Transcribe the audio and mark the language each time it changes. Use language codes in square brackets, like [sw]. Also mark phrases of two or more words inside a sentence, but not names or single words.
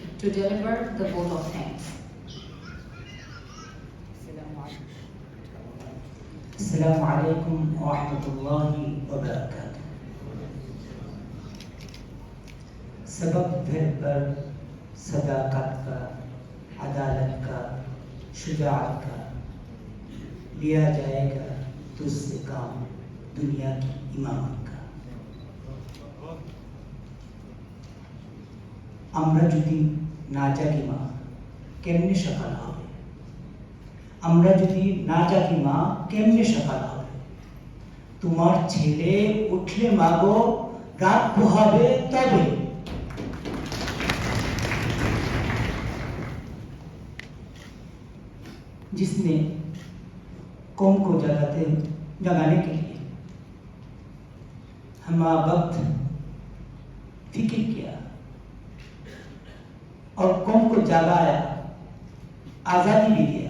[en] to deliver the vote of thanks. [ar] السلام علیکم ورحمۃ اللہ وبرکاتہ. [ur] سبق پھر پر صداقت کا، عدالت کا، شجاعت کا لیا جائے گا تجھ سے کام دنیا کی امامت کا. [bn] আমরা যদি না জাগি মা কেমনে সকাল হবে, আমরা যদি না জাগি মা কেমনে সকাল হবে, তোমার ছেলে উঠলে মাগো রাত পোহাবে তবে. [ur] جس نے قوم کو جگانے کے لیے ہم وقت فکر کیا اور قوم کو جگایا، آزادی بھی دیا.